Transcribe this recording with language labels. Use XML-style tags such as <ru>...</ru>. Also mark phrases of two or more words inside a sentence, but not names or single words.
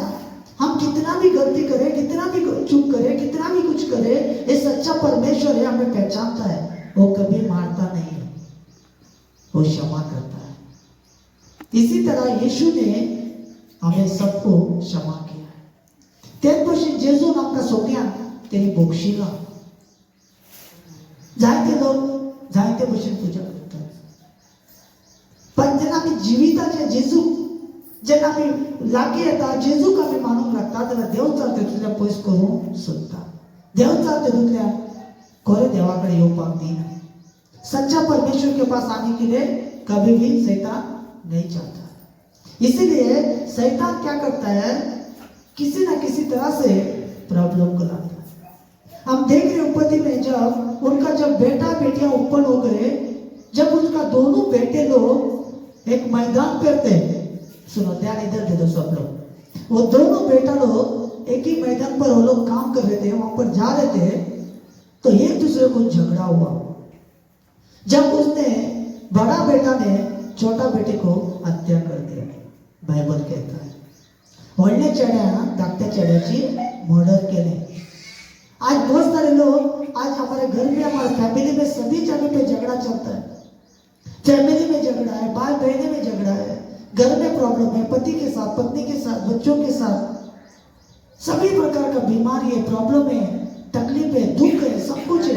<hi>हम कितना भी गलती करें, कितना भी चुप करें, कितना भी कुछ करें, ये सच्चा परमेश्वर है, हमें पहचानता है. वो कभी मारता नहीं है, वो क्षमा करता है. इसी तरह यीशु ने हमें सबको क्षमा किया है.</hi> <kok>तेच भशेन जेजून आमकां सगळ्यांक तेणी बक्षिलां. जायते लोक जायते भशेन पूजा करतात, पण जेन्ना आमी जिविताचे जेजू जेन्ना आमी लागीं येता, जेजूक आमी मानूंक लागता, जाल्यार देव चाल तेतूंतल्यान पयस करूंक सोदता. देव चाल तेतूंतल्यान खरें देवा कडेन येवपाक दिना.</kok> <hi>सच्चा परमेश्वर के पास आने के लिए कभी भी शैतान नहीं चाहता. इसीलिए शैतान क्या करता है, किसी ना किसी तरह से प्रॉब्लम को लाता है. हम देख रहे उत्पत्ति में जब उनका बेटा बेटियां उत्पन्न हो गए, जब उनका दोनों बेटे लोग एक मैदान पर थे. सुनो, ध्यान इधर दे दो सब लोग. वो दोनों बेटा लोग एक ही मैदान पर वो लोग काम कर रहे थे, वहां पर जा रहे थे, तो एक दूसरे को झगड़ा हुआ. जब उसने बड़ा बेटा ने छोटा बेटे को हत्या कर दिया. बाइबल कहता है</hi> <kok>व्हडल्या चेड्यान धाकट्या चेड्याची मर्डर केले.</kok> <hi>आज बहुत सारे लोग, आज हमारे घर में, हमारे फैमिली में सभी जगह पे झगड़ा चलता है. फैमिली में झगड़ा है, भाई बहने में झगड़ा है, घर में प्रॉब्लम है, पति के साथ, पत्नी के साथ, बच्चों के साथ, सभी प्रकार का बीमारी है, प्रॉब्लम है, तकलीफ है, दुख है, सब कुछ है.</hi>